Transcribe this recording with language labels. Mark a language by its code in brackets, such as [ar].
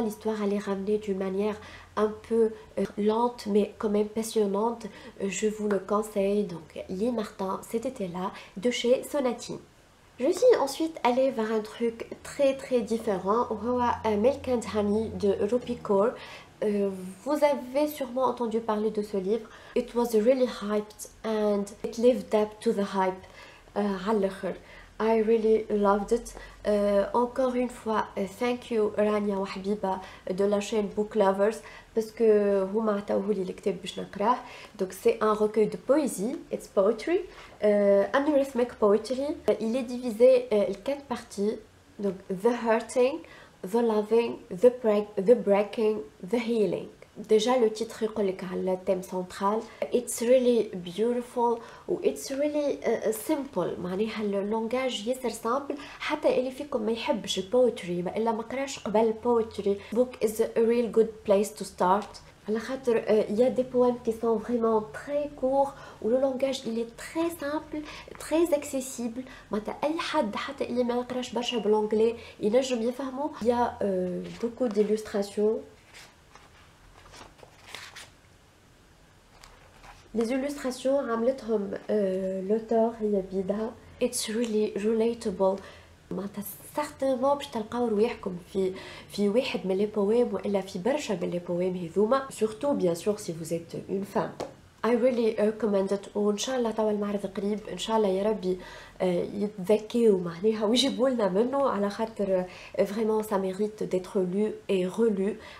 [fr] L'histoire allait ramener d'une manière un peu lente, mais quand même passionnante. Je vous le conseille. Donc, Lee Martin, cet été-là, de chez Sonatine. Je suis ensuite allée vers un truc très différent, Milk and Honey de Rupi Kaur. Vous avez sûrement entendu parler de ce livre. [en] It was really hyped and it lived up to the hype. [ar] على الآخر. [en] I really loved it. [fr] Encore une fois, [en] thank you [fr] رانيا وحبيبة de la chaîne Book Lovers parce que [ar] هما عطاوهولي الكتاب باش نقراه. [fr] Donc c'est un recueil de poésie, [en] it's poetry, anarithmic poetry. [fr] Il est divisé en 4 parties. Donc [en] the hurting, the loving, the breaking, the healing. [fr] Déjà le titre [ar] يقولك على [fr] الثème central. [en] It's really beautiful [ar] و [en] it's really simple. [ar] معناها اللونجاج ياسر سامبل حتى اللي فيكم ما يحبش البويتري الا ما قراش قبل البويتري [en] book is a real good place to start. [ar] على خاطر [fr] il y a des poèmes qui sont vraiment très courts où le langage il est très simple, très accessible. [ar] معناتها اي حد حتى اللي ما يقراش برشا بالانجلي ينجم يفهمه. [fr] Il y a beaucoup d'illustrations. Les illustrations [ar] عملتهم [fr] l'auteur [ar] هي بيدها. [en] It's really relatable. [ar] معناتها [fr] certainement [ar] باش تلقاو رواحكم في واحد من لي بويم والا في برشا من لي بويم هذوما. [fr] Surtout bien sûr si vous êtes une femme. [en] I really recommend it. [ar] وان شاء الله توا المعرض قريب ان شاء الله يا ربي يتذكيو معناها ويجيبوا لنا منه على خاطر [fr] vraiment ça mérite d'être lu et relu.